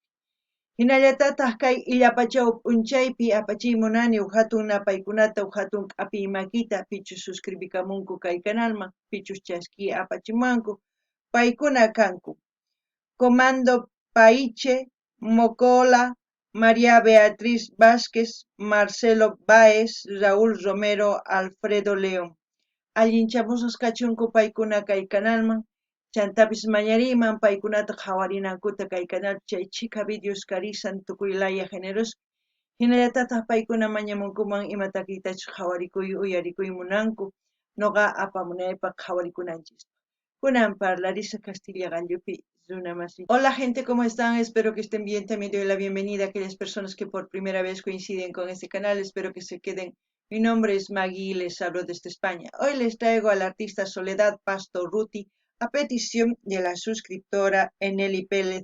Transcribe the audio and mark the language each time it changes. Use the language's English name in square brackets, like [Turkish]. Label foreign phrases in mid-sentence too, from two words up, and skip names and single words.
[Quechua] Hinallatataq kay illapachaw p'unchaypi apachiymunani hatun napaykunata hatun k'apiy makita pichus suscribikamunku kay canalman pichus chaski apachimanku paykuna kanku Comando Paiche, Mocola, María Beatriz Vázquez, Marcelo Báez, Raúl Romero, Alfredo León. Allinchamusqas kachunku paykuna kay canalman chantapis mañariman paykunata qhawarinankuta kay canal chay chika videos karisan tukuylaya generos hinallatataq paykuna mañamunkuman imatakitachus qhawarikuy uyarikuy munanku noqa apamunaypaq qhawarikunanchis. Kunan parlarisa Castilla gallupi runamasi. [Spanish] Hola gente, ¿cómo están? Espero que estén bien. También doy la bienvenida a aquellas personas que por primera vez coinciden con este canal. Espero que se queden. Mi nombre es Maggie y les hablo desde España. Hoy les traigo a la artista Soledad Pastor Ruti a petición de la suscriptora Eneli Pérez.